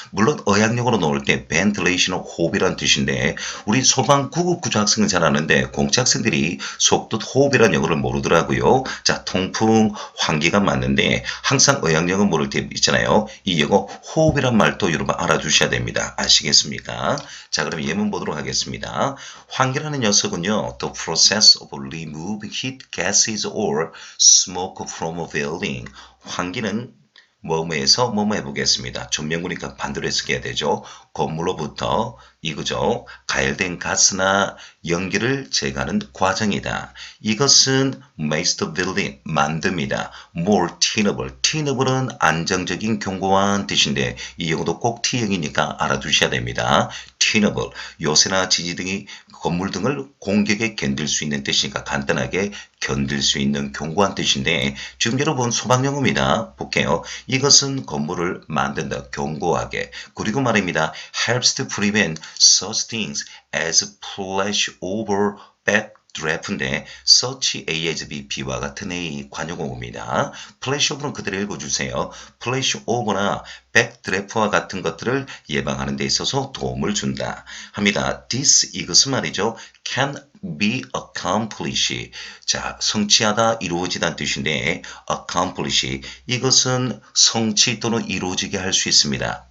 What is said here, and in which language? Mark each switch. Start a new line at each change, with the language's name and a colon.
Korean: 물론 어학용어로 나올 때 ventilation, 호흡이란 뜻인데 우리 소방 구급 구조 학생은 잘 아는데 공채 학생들이 속뜻 호흡이란 영어를 모르더라고요. 자 통풍, 환기가 맞는데 항상 어학용어 모를 때 있잖아요. 이 영어 호흡이란 말도 여러분 알아두셔야 됩니다. 아시겠습니까? 자 그럼 예문 보도록 하겠습니다. 환기라는 녀석은요.
English: The process of removing heat gases or smoke from a building.
Korean: 환기는 뭐뭐에서 뭐뭐 해보겠습니다. 전명구니까 반대로 해석해야 되죠. 건물로부터 이거죠. 가열된 가스나 연기를 제거하는 과정이다. 이것은 makes the building 만듭니다.
English: more tenable.
Korean: tenable은 안정적인 견고한 뜻인데 이 영어도 꼭 T형이니까 알아두셔야 됩니다.
English: tenable.
Korean: 요새나 지지 등이 건물 등을 공격에 견딜 수 있는 뜻이니까 간단하게 견딜 수 있는 견고한 뜻인데 지금 여러분 소방용어입니다. 볼게요. 이것은 건물을 만든다. 견고하게. 그리고 말입니다. helps to prevent such things as flashover, backdraft 인데 such A as B, B와 같은 A 관용어입니다. flashover는 그대로 읽어주세요. flashover나 backdraft와 같은 것들을 예방하는 데 있어서 도움을 준다 합니다. This 이것은 말이죠.
English: can be accomplished.
Korean: 자, 성취하다, 이루어지다는 뜻인데 accomplish 이것은 성취 또는 이루어지게 할 수 있습니다.